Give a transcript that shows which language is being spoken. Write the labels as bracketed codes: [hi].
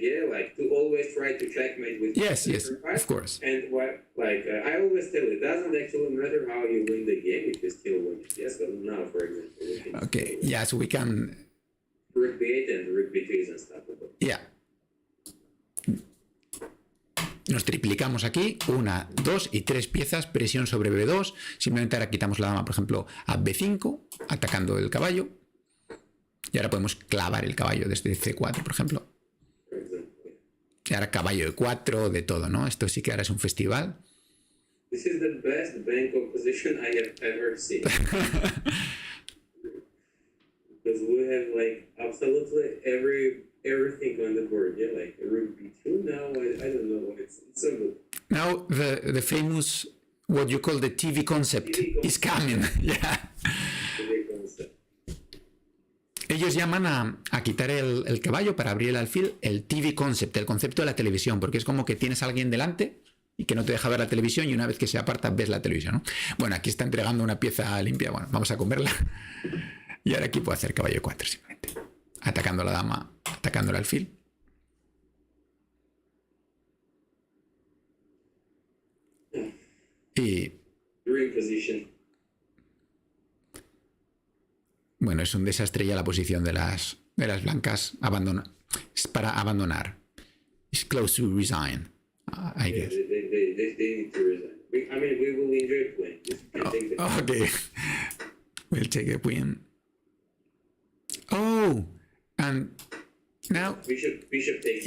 [en] Yeah, like to always try to checkmate with. Yes, of course. And I always tell it doesn't actually matter how you win the game if you still win it. Yes, but now, for example. Okay. Yeah, so we can. Rook b8 and rook b2 is unstoppable. Yeah. [es] nos triplicamos aquí, 1, 2 y 3 piezas, presión sobre B2, simplemente ahora quitamos la dama, por ejemplo, a B5, atacando el caballo, y ahora podemos clavar el caballo desde C4, por ejemplo. Y ahora caballo E4, de todo, ¿no? Esto sí que ahora es un festival. [en] This is the best bank position I have ever seen. Because we have like absolutely everything on the board. Yeah, like rook b2 now. I don't know. It's so good. Now the famous, what you call the TV concept, is coming. Yeah. TV concept. [es] Ellos llaman a quitar el caballo para abrir el alfil el TV concept, el concepto de la televisión, porque es como que tienes a alguien delante y que no te deja ver la televisión y una vez que se aparta ves la televisión, ¿no? Bueno, aquí está entregando una pieza limpia. Bueno, vamos a comerla. Y ahora aquí puedo hacer caballo 4 simplemente. Atacando a la dama, atacando el alfil. Y... Bueno, es un desastre ya la posición de las blancas. Es para abandonar. [en] It's close to resign, I guess. They need to resign. I mean, we will enjoy playing. Okay. We'll take a queen. Oh, and now Bishop takes.